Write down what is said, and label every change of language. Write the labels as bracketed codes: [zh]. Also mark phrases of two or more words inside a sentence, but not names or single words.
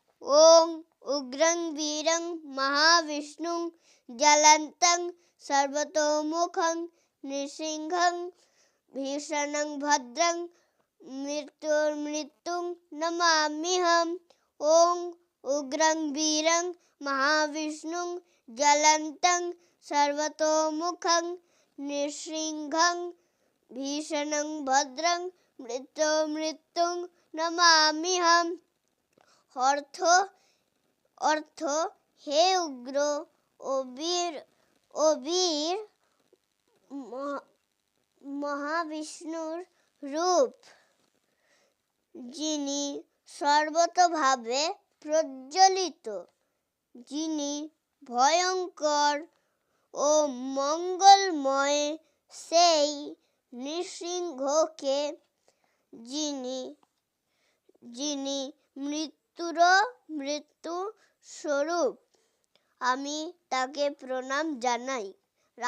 [sa] ওং উগ্রং বীরং মহাবিষ্ণুং জ্বলন্तं সর্বতোমুখং নৃসিংহং ভীষণং ভদ্রং মৃত্যুর্মৃত্যুং নমাম্যহম। ওং উগ্রং বীরং মহাবিষ্ণুং জ্বলন্तं সর্বতোমুখং নৃসিংহং ভীষণং ভদ্রং মৃত্যুর্মৃত্যুং নমাম্যহম। [bn] অর্থ হে উগ্র ও বীর মহাবিষ্ণুর রূপ, যিনি সর্বতোভাবে প্রজ্বলিত, যিনি ভয়ঙ্কর ও মঙ্গলময়, সেই নৃসিংহকে যিনি মৃত্যু স্বরূপ, আমি তাকে প্রণাম জানাই।